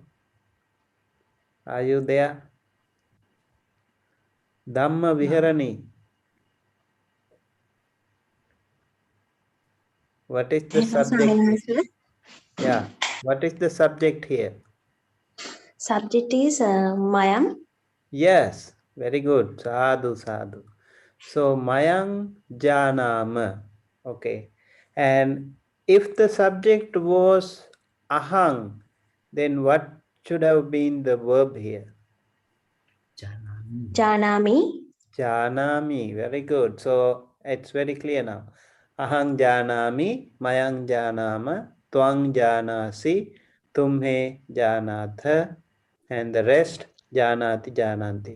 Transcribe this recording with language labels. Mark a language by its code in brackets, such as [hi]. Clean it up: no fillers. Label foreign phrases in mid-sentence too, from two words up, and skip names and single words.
[en] Are you there? Dhamma Viharani. What is the subject? Yeah. What is the subject here? Subject is Mayam. Yes, very good. [pi] Sadhu, sadhu. So, Mayang Janama. [en] Okay. And if the subject was Ahang, then what should have been the verb here? [pi] Janami. Janami. [en] Very good. So, it's very clear now. [pi] Ahang Janami, Mayang Janama, Twang Janasi, Tumhe Janatha, [en] and the rest [pi] Janati Jananti.